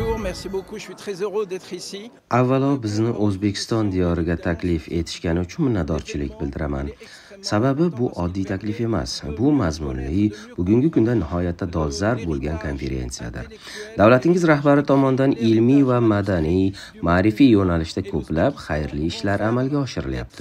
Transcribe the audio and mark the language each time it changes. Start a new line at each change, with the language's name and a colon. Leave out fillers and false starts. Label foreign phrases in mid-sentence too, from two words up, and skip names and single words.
French: Merci beaucoup, je suis très heureux d'être ici.
Uzbek: Avvalo bizni O'zbekiston diyoriga taklif etishgani uchun minnatdorchilik bildiraman. Sababi bu oddiy taklif emas. Bu mazmunli, bugungi kunda nihoyatda dolzarb bo'lgan konferensiyadir. Davlatingiz rahbari tomonidan ilmiy va madaniy, ma'rifiy yo'nalishda ko'plab xayrli ishlar amalga oshirilyapti.